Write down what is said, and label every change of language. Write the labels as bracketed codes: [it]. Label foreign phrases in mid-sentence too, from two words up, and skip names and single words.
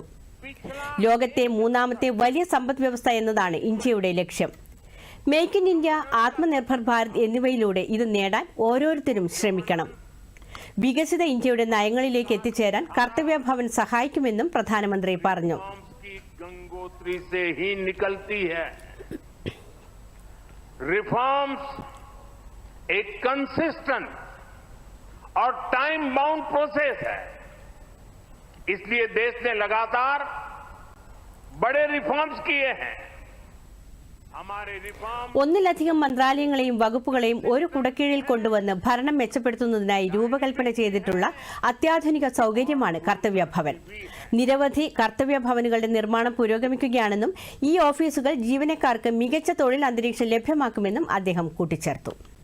[ml] ലോകത്തെ 3ാമത്തെ വലിയ സമ്പദ് വ്യവസ്ഥ എന്നതാണ് ഇന്ത്യയുടെ ലക്ഷ്യം. മേക്ക് ഇൻ ഇന്ത്യ, ആത്മനിർഭർ ഭാരത് എന്നിവയിലൂടെ ഇത് നേടാൻ ഓരോരുത്തരും ശ്രമിക്കണം. വികസിത ഇന്ത്യയുടെ നയങ്ങളിലേക്ക് എത്തിച്ചേരാൻ കർത്തവ്യ ഭവൻ സഹായിക്കുമെന്നും പ്രധാനമന്ത്രി പറഞ്ഞു. [hi] रिफॉर्म्स एक कंसिस्टेंट और [en] time bound process [hi] है, इसलिए देश ने लगातार बड़े रिफॉर्म्स किए हैं. [ml] ഒന്നിലധികം മന്ത്രാലയങ്ങളെയും വകുപ്പുകളെയും ഒരു കുടക്കീഴിൽ കൊണ്ടുവന്ന് ഭരണം മെച്ചപ്പെടുത്തുന്നതിനായി രൂപകൽപ്പന ചെയ്തിട്ടുള്ള അത്യാധുനിക സൗകര്യമാണ് കർത്തവ്യ ഭവൻ. നിരവധി കർത്തവ്യ ഭവനുകളുടെ നിർമ്മാണം പുരോഗമിക്കുകയാണെന്നും ഈ ഓഫീസുകൾ ജീവനക്കാർക്ക് മികച്ച തൊഴിൽ അന്തരീക്ഷം ലഭ്യമാക്കുമെന്നും അദ്ദേഹം കൂട്ടിച്ചേർത്തു.